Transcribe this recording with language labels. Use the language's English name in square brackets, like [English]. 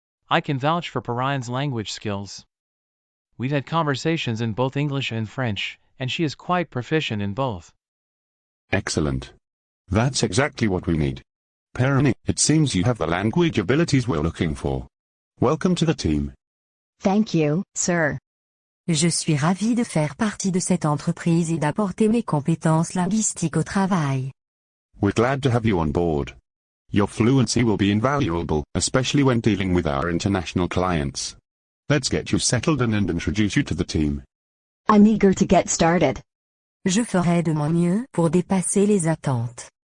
[English] I can vouch for Perrine's language skills. We've had conversations in both English and French, and she is quite proficient in both. Excellent. That's exactly what we need. Perrine, it seems you have the language abilities we're looking for. Welcome to the team. Thank you, sir. [French] Je suis ravi de faire partie de cette entreprise et d'apporter mes compétences linguistiques au travail. [English] We're glad to have you on board. Your fluency will be invaluable, especially when dealing with our international clients. Let's get you settled and introduce you to the team. I'm eager to get started. [French] Je ferai de mon mieux pour dépasser les attentes.